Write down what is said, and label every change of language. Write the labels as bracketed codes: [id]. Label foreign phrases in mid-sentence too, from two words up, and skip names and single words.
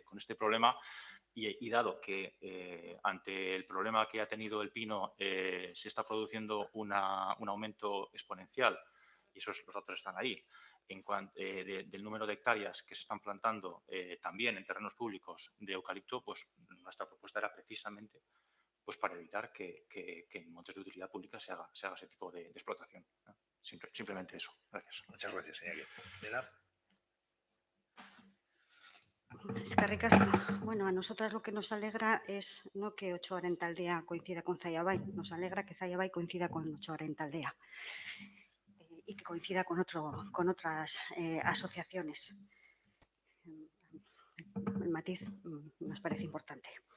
[es] problema, y dado que ante el problema que ha tenido el pino se está produciendo un aumento exponencial, y los datos están ahí, del número de hectáreas que se están plantando también en terrenos públicos de eucalipto, pues nuestra propuesta era precisamente pues para evitar que en montes de utilidad pública se haga ese tipo de explotación, ¿no? Simplemente eso. Gracias. Muchas gracias, Iñaki. Mila. [eu] Eskerrik asko. [es] Bueno, a nosotras lo que nos alegra es no que 8:40 al día coincida con Zallabay, nos alegra que Zallabay coincida con 8:40 al día y que coincida con otras asociaciones. El matiz nos parece importante.